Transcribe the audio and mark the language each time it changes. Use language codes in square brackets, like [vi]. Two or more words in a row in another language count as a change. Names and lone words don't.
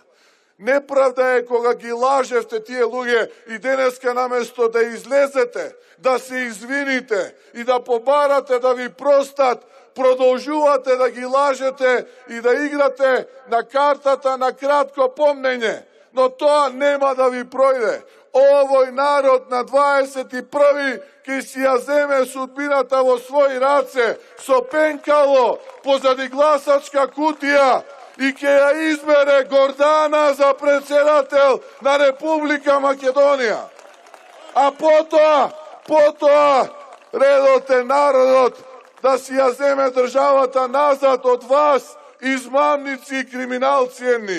[mk] Неправда е кога ги лажевте тие луѓе и денеска наместо да излезете, да се извините и да побарате да ви простат, продолжувате да ги лажете и да играте на картата на кратко помнење. Но тоа нема да ви пројде. Овој народ на 21. ќе си ја земе sudbiната во своји раце, со пенкало позади гласачка кутија и ќе ја избере Гордана за председател на Република Македонија. А потоа редот е народот да си ја земе државата назад од вас, измамници и криминалци едни.